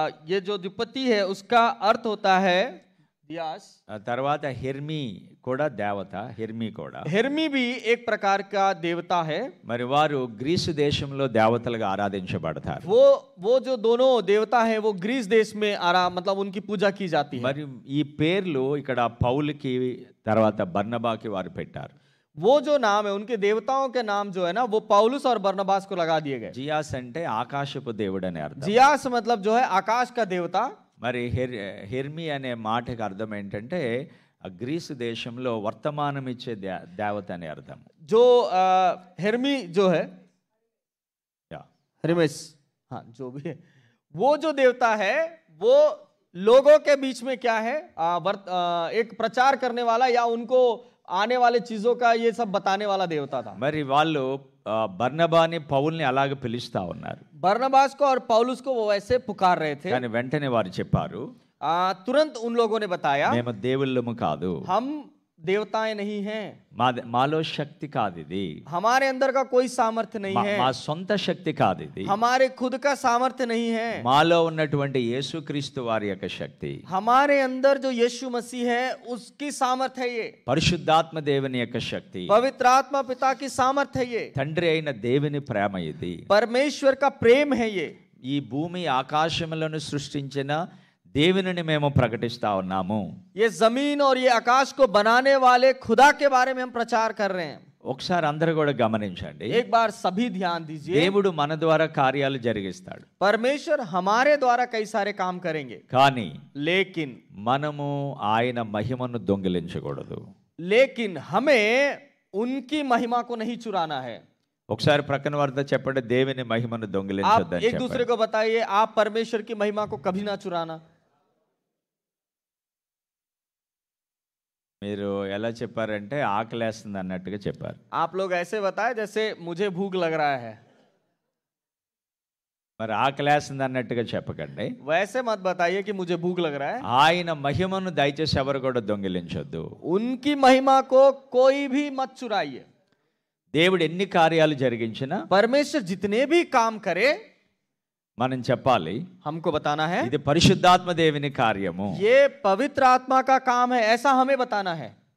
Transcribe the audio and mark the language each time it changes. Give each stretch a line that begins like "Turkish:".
Hindi: ये जो जुपति है उसका अर्थ होता है दियास.
Telugu: తర్వాత హెర్మీ కూడా దేవత. హెర్మీ కూడా
Hindi: हेर्मी भी एक प्रकार का देवता है.
Telugu: మరి వారు గ్రీసు దేశంలో దేవతలుగా ఆరాధించబడతారు.
Hindi: वो जो दोनों देवता है वो ग्रीस देश में मतलब उनकी पूजा की जाती है.
Telugu: మరి ఈ పేర్లు ఇక్కడ పౌలుకి తర్వాత బర్నబాకి వారు పెట్టారు.
Hindi: वो जो नाम है उनके देवताओं के नाम जो है ना वो पौलुस और बरनबास को लगा दिए गए.
Telugu: జియాస్ అంటే ఆకాశపు దేవుడు అని అర్థం.
Hindi: जियास मतलब जो है आकाश का देवता.
Telugu: మరి హెర్మీ అనే మాటకి అర్థం ఏంటంటే గ్రీసు దేశంలో వర్తమానం ఇచ్చే దేవత అని అర్థం.
Hindi: जो हेर्मी जो है हेर्मेस, हाँ जो भी है, वो जो देवता है वो लोगों के बीच में क्या है एक प्रचार करने वाला या उनको आने वाले चीजों का ये सब बताने वाला देवता था.
Telugu: మరి వాళ్ళు బర్నబాని పౌల్ని అలాగే పిలుస్తా ఉన్నారు.
Hindi: बरनबास को और पौलुस को वो वैसे पुकार रहे थे.
Telugu: కానీ వెంటనే వారు చెప్పారు,
Hindi: तुरंत उन लोगों ने बताया
Telugu: మేము దేవుళ్ళము కాదు,
Hindi: हम देवताएं नहीं हैं,
Telugu: మాలో శక్తి కాదు ఇది,
Hindi: हमारे अंदर का कोई सामर्थ्य नहीं है,
Telugu: మా సొంత శక్తి కాదు ఇది,
Hindi: हमारे खुद का सामर्थ्य नहीं है,
Telugu: మాలో ఉన్నటువంటి యేసుక్రీస్తు వారి యొక్క శక్తి,
Hindi: हमारे अंदर जो यीशु मसीह है उसकी सामर्थ्य है ये,
Telugu: పరిశుద్ధాత్మ దేవుని యొక్క శక్తి,
Hindi: पवित्र आत्मा पिता की सामर्थ्य है ये,
Telugu: తండ్రి అయిన దేవుని ప్రేమ ఇది,
Hindi: परमेश्वर का प्रेम है ये.
Telugu: ఈ భూమి ఆకాశములను సృష్టించిన దేవునిని మేము ప్రకటిస్తా ఉన్నాము.
Hindi: ये जमीन और ये आकाश को बनाने वाले खुदा के बारे में हम प्रचार कर रहे हैं.
Telugu: ఒకసారి అందరూ కూడా గమనించండి.
Hindi: एक बार सभी ध्यान दीजिए.
Telugu: దేవుడు మన ద్వారా కార్యాలు జరిగిస్తాడు,
Hindi: परमेश्वर हमारे द्वारा कई सारे काम करेंगे,
Telugu: కానీ
Hindi: लेकिन
Telugu: మనము ఆయన మహిమను దొంగిలించకూడదు.
Hindi: लेकिन हमें उनकी महिमा को नहीं चुराना है.
Telugu: ఒకసారి ప్రక్కన వారితో చెప్పండి, దేవుని మహిమను
Hindi: आप
Telugu: దొంగిలించొద్దని
Hindi: एक दूसरे
Telugu: చెప్పండి.
Hindi: को बताइए आप परमेश्वर की महिमा को कभी ना चुराना.
Telugu: మీరు ఎలా చెప్పారంటే ఆకలేస్తుంది అన్నట్టుగా చెప్పారు.
Hindi: आप लोग ऐसे बताए जैसे मुझे भूख लग रहा है.
Telugu: మరి ఆకలేస్తుంది అన్నట్టుగా చెప్పకండి.
Hindi: वैसे मत बताइए कि मुझे भूख लग रहा है।
Telugu: ఆయన మహిమను దయచేసి ఎవరు కూడా దొంగిలించొద్దు.
Hindi: उनकी महिमा को कोई भी मत चुराइए।
Telugu: దేవుడు ఎన్ని కార్యాలు జరిగించినా
Hindi: परमेश्वर जितने भी काम करे
Telugu: మనం చెప్పాలి,
Hindi: हमको बताना है
Telugu: ఇది పరిశుద్ధాత్మ దేవుని కార్యము.
Hindi: ये पवित्र आत्मा का काम है, ऐसा हमें बताना है।